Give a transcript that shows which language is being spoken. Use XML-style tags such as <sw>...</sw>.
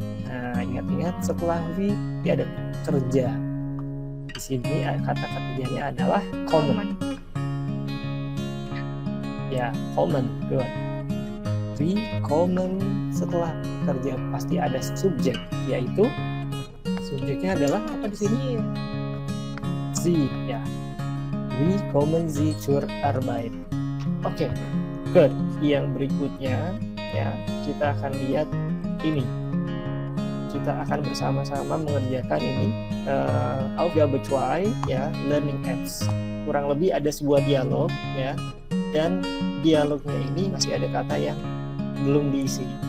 <id>Nah, ingat-ingat setelah we dia ada kerja. Di sini kata kerjanya adalah kommen. Ya, kommen. Good. we common setelah kerja pasti ada subjek, yaitu subjeknya adalah apa di sini?</id> <de>Sie, ya. We kommen Sie zur Arbeit.</de> <en>Oke, good.</en> <id>Yang berikutnya ya kita akan lihat ini. Kita akan bersama-sama mengerjakan ini Aufgabe 2 ya, learning apps. Kurang lebih ada sebuah dialog ya, dan dialognya ini masih ada kata yang belum diisi.</id>